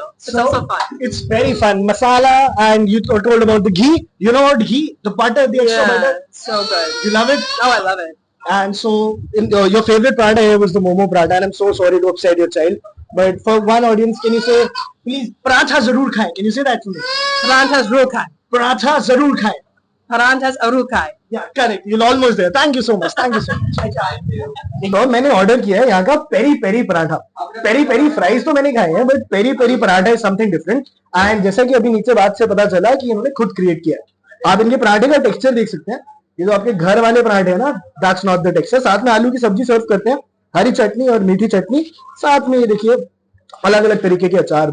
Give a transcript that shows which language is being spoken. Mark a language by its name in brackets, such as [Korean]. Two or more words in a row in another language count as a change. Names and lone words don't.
[English] It's also fun. It's very fun. Masala, and you told about the ghee. You know what ghee? The butter, the extra butter. So good. You love it? Oh, I love it. And so, your favorite paratha here was the Momo paratha, and I'm so sorry to upset your child. But for one audience, can you say, please, [Hindi] पराठा ज़रूर खाए? [English] Can you say that to me? [Hindi] परांठे ज़रूर खाए. पराठा ज़रूर खाए. परांठे ज़रूर खाए. [English] Yeah, correct. You're almost there. Thank you so much. Thank you so much. I tried to. [Hindi] तो मैंने ऑर्डर किया है यहाँ का पेरी पेरी पराठा। पेरी पेरी फ्राइज तो मैंने खाए हैं, बट पेरी पेरी पराठा [English] is something different. [Hindi] एंड जैसा कि अभी नीचे बात से पता चला कि इन्होंने खुद क्रिएट किया है। आप इनके पराठे का टेक्सचर देख सकते हैं, ये जो आपके घर वाले पराठे हैं ना, [English] that's not the texture. [Hindi] साथ में आलू की सब्जी सर्व करते हैं, हरी चटनी और मीठी चटनी, साथ में ये देखिए अलग अलग तरीके के अचार।